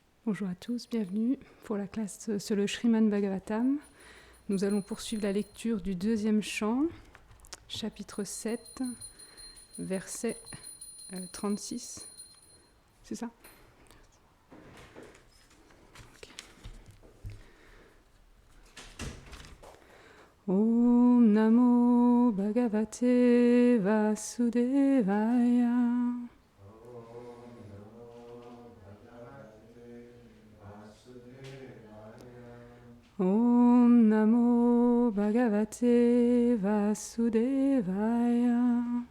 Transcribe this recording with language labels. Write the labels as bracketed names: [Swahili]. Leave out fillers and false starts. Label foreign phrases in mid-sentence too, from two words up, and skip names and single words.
[French] Bonjour à tous, bienvenue pour la classe sur le Srimad Bhagavatam. Nous allons poursuivre la lecture du deuxième chant, chapitre 7, verset 36. C'est ça? Okay. [Sanskrit] ॐ नमो भगवते वासुदेवाय. ॐ नमो भगवते वासुदेवाय.